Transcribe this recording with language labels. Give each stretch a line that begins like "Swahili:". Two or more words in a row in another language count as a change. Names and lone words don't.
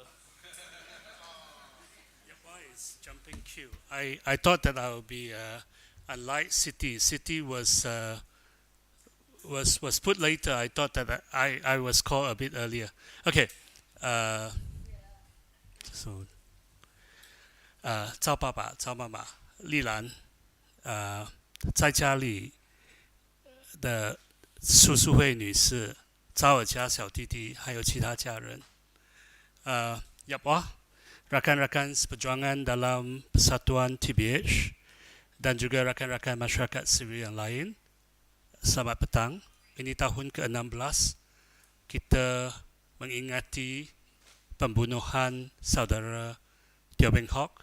English: Why is jumping queue? I thought that I would be unlike City. City was put later. I thought that I was called a bit earlier. Okay. So
Chinese: 赵爸爸、赵妈妈、丽兰，在家里的苏淑慧女士、赵尔佳小弟弟，还有其他家人。
Malay: Rakan-rakan seperjuangan dalam Persatuan TBH dan juga rakan-rakan masyarakat sivil yang lain. Selamat petang. Ini tahun ke-16 kita mengingati pembunuhan saudara Teoh Beng Hock.